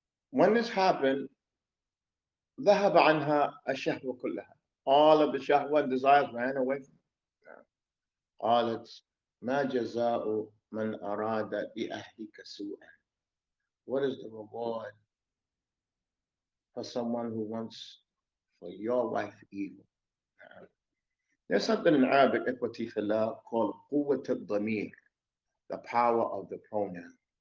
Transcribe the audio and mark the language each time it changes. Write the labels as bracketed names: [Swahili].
[English] When this happened, [Arabic] ذهب عنها الشهوة كلها. [English] All of the shahwa and desires ran away from her. [Arabic] قالت ما جزاء من أراد بأهلك سوءا. [English] What is the reward for someone who wants for your wife evil? There's something in Arabic, equity fillah, called قوة الضمير, the power of the pronoun.